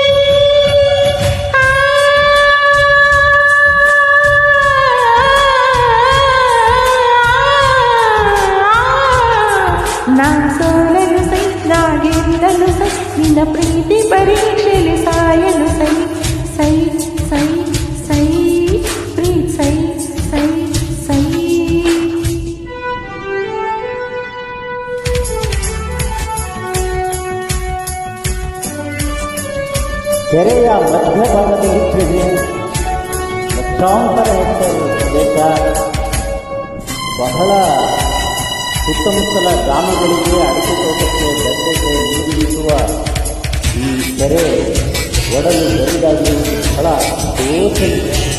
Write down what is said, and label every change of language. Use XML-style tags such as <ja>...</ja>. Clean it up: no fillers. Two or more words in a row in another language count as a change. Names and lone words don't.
<kn>ನಾ ಸೋಲಲು ಸೈ, ನಾ ಗೆಲ್ಲಲು ಸೈ, ನಿನ್ನ ಪ್ರೀತಿ ಪರೀಕ್ಷೆಯಲ್ಲಿ ಸಾಯಲು ಸೈ ಸೈ ಸೈ ಸೈ ಪ್ರೀತ್ ಸೈ ಸೈ ಸೈ. ಕೆರೆಯ ಮಧ್ಯಭಾಗದಲ್ಲಿ ಇದೆ ಲಕ್ಷಾಂತರ ಹೆಕ್ಟೇರ್ ಪ್ರದೇಶ. ಬಹಳ ಸುತ್ತಮುತ್ತಲ ಗ್ರಾಮಗಳಿಗೆ, ಅಡಿಕೆ ತೋಟಕ್ಕೆ, ಗದ್ದೆಗೆ ನೀರಿಸುವ ಈ ಕೆರೆ ಒಡಲು ಬರಿದಾಗಿ ಬಹಳ ದೋಷವಿದೆ.</kn>